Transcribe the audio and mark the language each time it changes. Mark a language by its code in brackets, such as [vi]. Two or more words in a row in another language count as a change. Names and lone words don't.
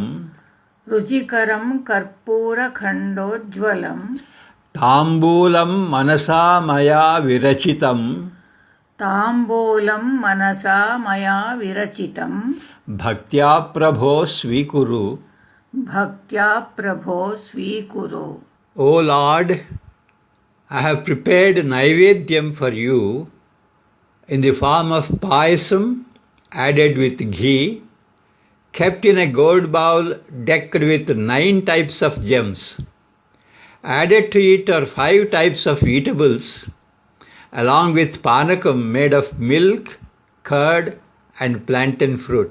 [sa] ರುಚಿಕರಂ ಕರ್ಪೂರಖಂಡೋಜ್ವಲಂ ತಾಂಬೂಲಂ ಮನಸಾ ಮಯಾ ವಿರಚಿತಂ ತಾಂಬೂಲಂ ಮನಸಾ ಮಯಾ ವಿರಚಿತಂ ಭಕ್ತ್ಯಾ ಪ್ರಭೋ ಸ್ವೀಕುರು. ಭಕ್ತ್ಯಾ ಪ್ರಭೋ ಸ್ವೀಕುರು. [en] O Lord, I have prepared Naivedyam for you in the form of payasam added with ghee, kept in a gold bowl decked with 9 types of gems. Added to it are 5 types of eatables, along with panakam made of milk, curd, and plantain fruit.